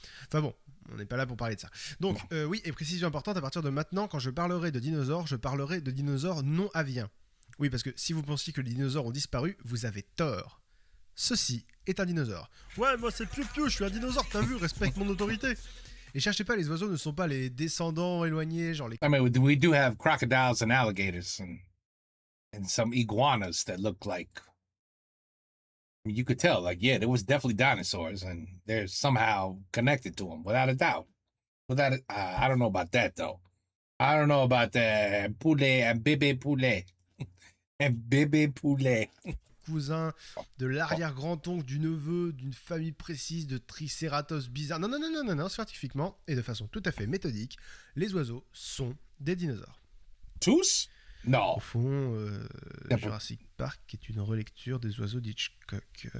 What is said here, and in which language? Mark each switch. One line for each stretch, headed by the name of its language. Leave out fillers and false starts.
French: Enfin bon, on n'est pas là pour parler de ça. Donc, oui, et précision importante, à partir de maintenant, quand je parlerai de dinosaures, je parlerai de dinosaures non aviens. Oui, parce que si vous pensiez que les dinosaures ont disparu, vous avez tort. Ceci est un dinosaure. Ouais, moi c'est Piu-Piu, je suis un dinosaure, t'as vu, respecte mon autorité. Et cherchez pas, les oiseaux ne sont pas les descendants éloignés, genre les...
English: I mean, we do have crocodiles and alligators and some iguanas that look like... You could tell, like, yeah, there was definitely dinosaurs, and they're somehow connected to them, without a doubt. I don't know about that, though. I don't know about the
French: poulet
English: and
French: bébé poulet.
English: And
French: bébé poulet. Cousin de l'arrière-grand-oncle du neveu d'une famille précise de tricératops bizarres. Non, scientifiquement, et de façon tout à fait méthodique, les oiseaux sont des dinosaures. Tous?
English: No.
French: Au fond, Jurassic Park est une relecture des oiseaux d'Hitchcock.